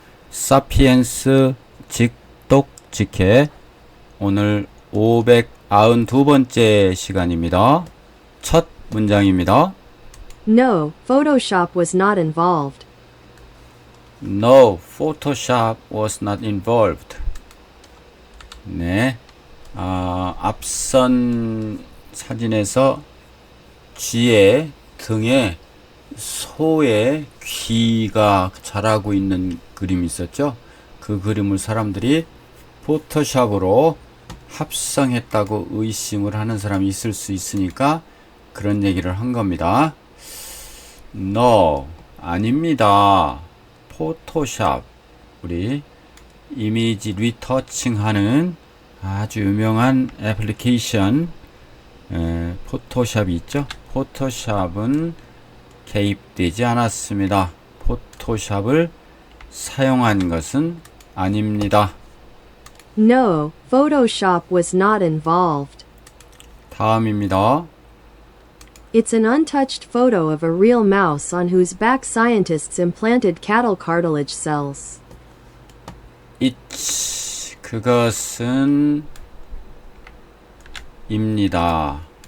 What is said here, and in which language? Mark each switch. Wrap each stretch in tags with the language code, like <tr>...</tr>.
<ko>사피엔스 직독직해 오늘 592번째 시간입니다. 첫 문장입니다.</ko> <en>No, Photoshop was not involved. No, Photoshop was not involved.</en> <ko>네, 앞선 사진에서 쥐의 등에 소의 귀가 자라고 있는 그림이 있었죠. 그 그림을 사람들이 포토샵으로 합성했다고 의심을 하는 사람이 있을 수 있으니까 그런 얘기를 한 겁니다. No, 아닙니다. 포토샵, 우리 이미지 리터칭 하는 아주 유명한 애플리케이션 포토샵이 있죠. 포토샵은 개입되지 않았습니다. 포토샵을 사용한 것은 아닙니다.</ko> <en>No, Photoshop was not involved.</en> <ko>다음입니다.</ko> <en>It's an untouched photo of a real mouse on whose back scientists implanted cattle cartilage cells.</en> <ko>It's, 그것은 입니다.</ko>